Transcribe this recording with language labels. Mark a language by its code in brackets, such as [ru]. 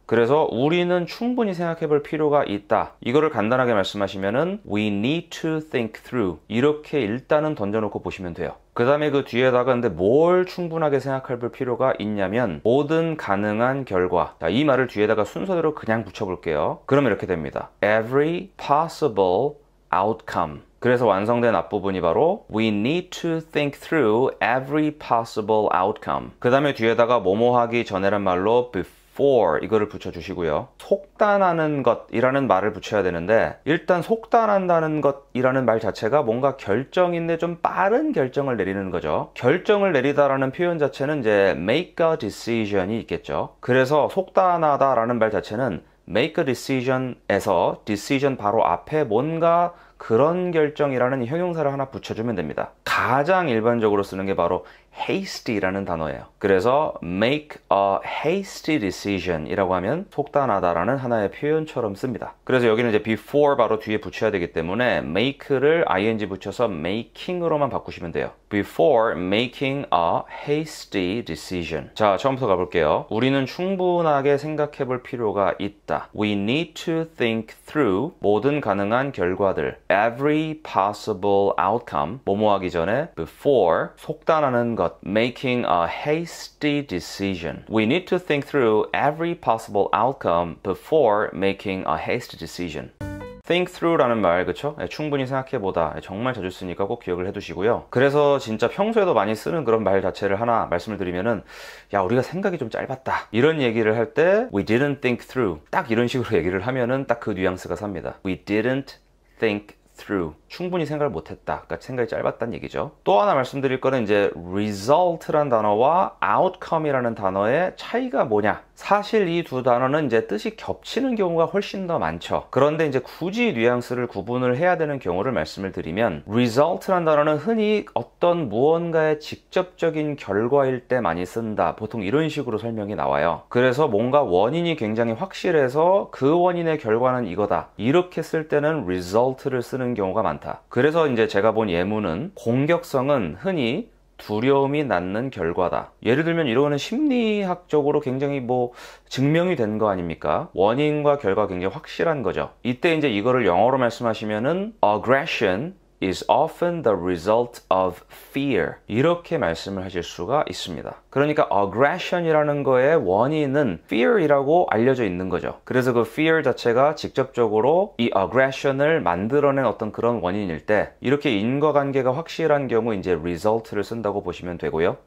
[ko] 그래서 우리는 충분히 생각해 볼 필요가 있다. 이거를 간단하게 말씀하시면은 [en] we need to think through [ko] 이렇게 일단은 던져놓고 보시면 돼요. 그 다음에 그 뒤에다가 근데 뭘 충분하게 생각해 볼 필요가 있냐면 모든 가능한 결과. 자, 이 말을 뒤에다가 순서대로 그냥 붙여볼게요. 그러면 이렇게 됩니다. [en] Every possible outcome. [ko] 그래서 완성된 앞부분이 바로 [en] We need to think through every possible outcome. [ko] 그 다음에 뒤에다가 뭐뭐 하기 전에란 말로 before 이거를 붙여주시고요. 속단하는 것이라는 말을 붙여야 되는데 일단 속단한다는 것이라는 말 자체가 뭔가 결정인데 좀 빠른 결정을 내리는 거죠. 결정을 내리다라는 표현 자체는 이제 [en] make a decision [ko] 이 있겠죠. 그래서 속단하다라는 말 자체는 make a decision에서 decision 바로 앞에 뭔가 그런 결정이라는 형용사를 하나 붙여주면 됩니다. 가장 일반적으로 쓰는 게 바로 hasty라는 단어예요. 그래서 [en] make a hasty decision [ko] 이라고 하면 속단하다라는 하나의 표현처럼 씁니다. 그래서 여기는 이제 before 바로 뒤에 붙여야 되기 때문에 make를 ing 붙여서 making으로만 바꾸시면 돼요. [en] Before making a hasty decision. [ko] 자, 처음부터 가볼게요. 우리는 충분하게 생각해 볼 필요가 있다. [en] We need to think through [ko] 모든 가능한 결과들. [en] Every possible outcome. [ko] 뭐뭐 하기 전에 before 속단하는 것. [en] Making a hasty decision. We need to think through every possible outcome before making a hasty decision. [ko] think through라는 말, 그쵸? 충분히 생각해보다. 정말 자주 쓰니까 꼭 기억을 해두시고요. 그래서 진짜 평소에도 많이 쓰는 그런 말 자체를 하나 말씀을 드리면은 야, 우리가 생각이 좀 짧았다. 이런 얘기를 할 때 [en] We didn't think through. [ko] 딱 이런 식으로 얘기를 하면은 딱 그 뉘앙스가 삽니다. We didn't think through. 충분히 생각을 못했다. 그러니까 생각이 짧았다는 얘기죠. 또 하나 말씀드릴 거는 이제 result란 단어와 outcome이라는 단어의 차이가 뭐냐. 사실 이 두 단어는 이제 뜻이 겹치는 경우가 훨씬 더 많죠. 그런데 이제 굳이 뉘앙스를 구분을 해야 되는 경우를 말씀을 드리면 result란 단어는 흔히 어떤 무언가의 직접적인 결과일 때 많이 쓴다. 보통 이런 식으로 설명이 나와요. 그래서 뭔가 원인이 굉장히 확실해서 그 원인의 결과는 이거다. 이렇게 쓸 때는 result를 쓰는 경우가 많다. 그래서 이제 제가 본 예문은 공격성은 흔히 두려움이 낳는 결과다. 예를 들면 이거는 심리학적으로 굉장히 뭐 증명이 된 거 아닙니까? 원인과 결과가 굉장히 확실한 거죠. 이때 이제 이거를 영어로 말씀하시면은 [en] aggression is often the result of fear. [ko] 이렇게 말씀을 하실 수가 있습니다. 그러니까 aggression이라는 거의 원인은 fear이라고 알려져 있는 거죠. 그래서 그 fear 자체가 직접적으로 이 aggression을 만들어낸 어떤 그런 원인일 때 이렇게 인과관계가 확실한 경우 이제 result를 쓴다고 보시면 되고요.